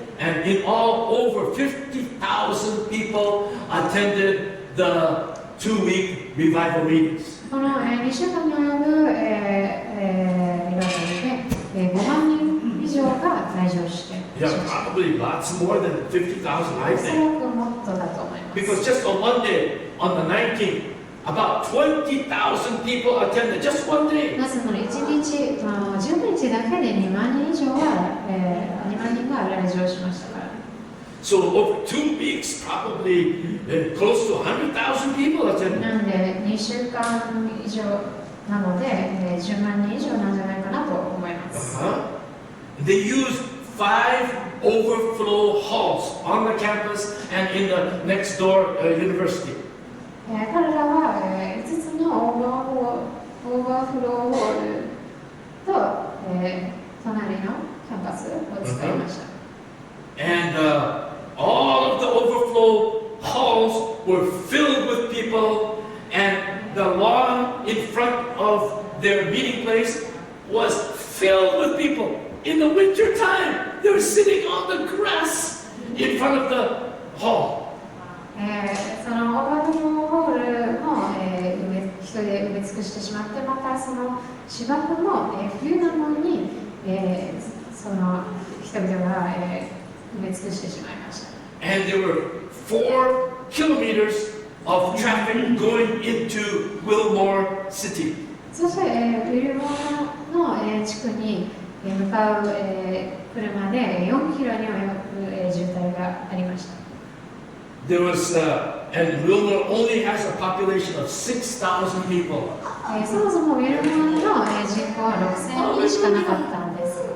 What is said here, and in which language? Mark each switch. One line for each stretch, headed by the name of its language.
English: And in all, over 50,000 people attended the 2-week revival meetings.
Japanese: この、2週間に及ぶ、リバイバルで、5万人以上が来場して、
English: Yeah, probably lots more than 50,000, I
Japanese: おそら
English: think.
Japanese: くもっとだと思います。
English: Because just on one day, on the 19th, about 20,000 people attended, just one day.
Japanese: なぜなら1日、19日だけで2万人以上は、2万人が来場しましたから。
English: So over 2 weeks, probably close to 100,000 people attended.
Japanese: なので2週間以上なので、10万人以上なんじゃないかなと思います。
English: They used 5 overflow halls on the campus and in the next door university.
Japanese: 彼らは、5つのオーバーフローホールと、隣のキャンパスを使いました。
English: And all of the overflow halls were filled with people, and the lawn in front of their meeting place was filled with people. In the winter time, they were sitting on the grass in front of the hall.
Japanese: そのオーバーフローホールも、人で埋め尽くしてしまって、またその芝生も、冬なのに、その人々が、埋め尽くしてしまいました。
English: And there were 4 kilometers of traffic going into Wilmore City.
Japanese: そして、ウィルモアの、地区に向かう、車で4キロに及ぶ、渋滞がありました。
English: There was, and Wilmore only has a population of 6,000 people.
Japanese: そもそもウィルモアの、人口は6000人しかなかったんです。